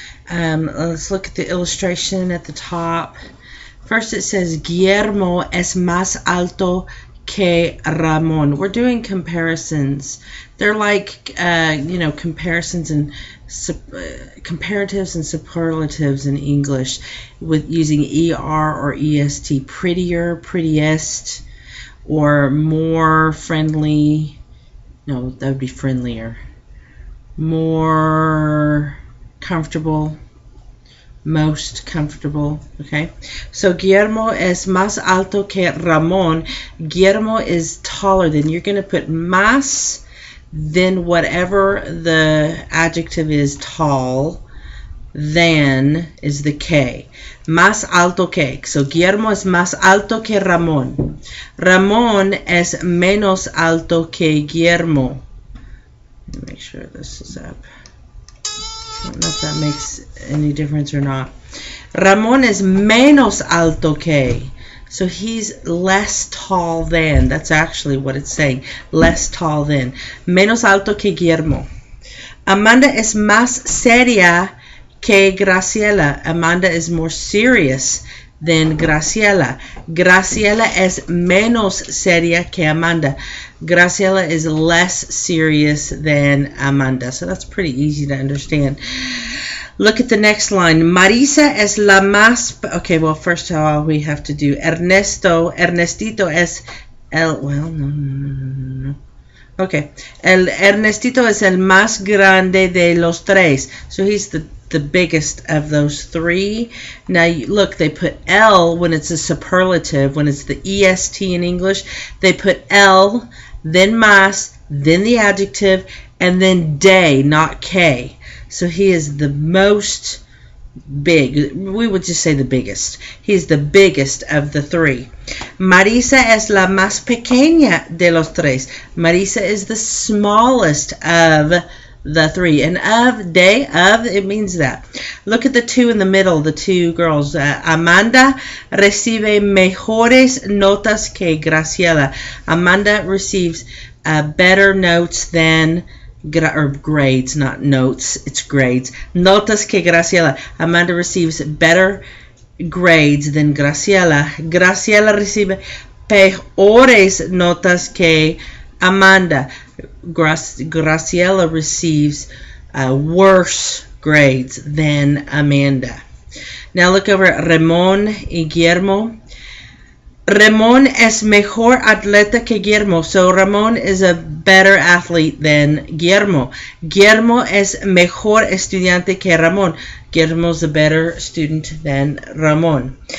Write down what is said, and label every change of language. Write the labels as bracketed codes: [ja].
[en] Let's look at the illustration at the top. First it says, [es] Guillermo es más alto que Ramón. [en] We're doing comparisons. They're like, comparisons and comparatives and superlatives in English with using ER or EST. Prettier, prettiest, or more friendly. No, that would be friendlier. More comfortable. Most comfortable. Okay, so [es] Guillermo es más alto que Ramón. [en] Guillermo is taller than. You're going to put más, then whatever the adjective is, tall, than is the que. [es] Más alto que. So Guillermo es más alto que Ramón. Ramón es menos alto que Guillermo. [en] Let me make sure this is up. I don't know if that makes any difference or not. [es] Ramón es menos alto que. [en] So he's less tall than. That's actually what it's saying. Less tall than. [es] Menos alto que Guillermo. Amanda es más seria que Graciela. [en] Amanda is more serious than Graciela. [es] Graciela es menos seria que Amanda. [en] Graciela is less serious than Amanda. So that's pretty easy to understand. Look at the next line. [es] Marisa es la más... [en] Okay, well, first of all, we have to do [es] Ernestito es el... [en] Well, no. Okay. [es] Ernestito es el más grande de los tres. [en] So he's the biggest of those three. Now, look, they put L when it's a superlative. When it's the EST in English, they put L, then más, then the adjective, and then de, not K. So he is the most big. We would just say the biggest. He's the biggest of the three. [es] Marisa es la más pequeña de los tres. [en] Marisa is the smallest of the three. And of, it means that. Look at the two in the middle, the two girls. [es] Amanda recibe mejores notas que Graciela. [en] Amanda receives better notes than, or grades, not notes, it's grades. [es] Notas que Graciela. [en] Amanda receives better grades than Graciela. [es] Graciela recibe peores notas que Amanda. [en] Graciela receives worse grades than Amanda. Now look over at Ramón y Guillermo. [es] Ramón es mejor atleta que Guillermo. [en] So Ramón is a better athlete than Guillermo. [es] Guillermo es mejor estudiante que Ramón. [en] Guillermo is a better student than Ramón.